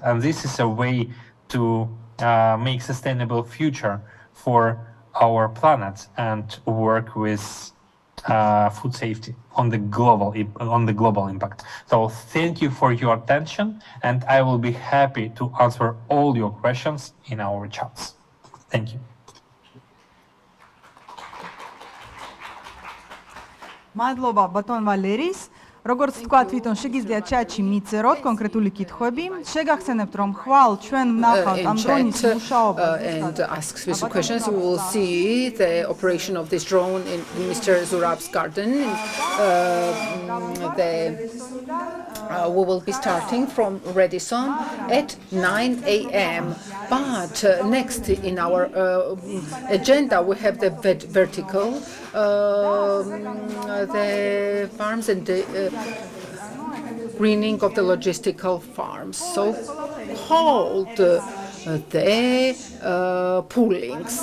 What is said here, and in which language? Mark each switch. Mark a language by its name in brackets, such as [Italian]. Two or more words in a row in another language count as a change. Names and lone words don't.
[English] And this is a way to make sustainable future for our planet and work with food safety on the global impact. So thank you for your attention, and I will be happy to answer all your questions in our chats. Thank you. [Georgian] მადლობა ბატონ ვალერის. Როგორც ვთქვათ, თვითონ შეგიძლიათ ჩატში მიწეროთ კონკრეტული კითხვები. შეგახსენებთ, რომ ხვალ ჩვენ ვნახავთ ამ დრონის მუშაობას [English] and ask specific questions. We will see the operation of this drone in Mr. Zurab's garden. We will be starting from Redison at 9 a.m. But next in our agenda we have the vertical, the farms and the greening of the logistical farms, so called the poolings.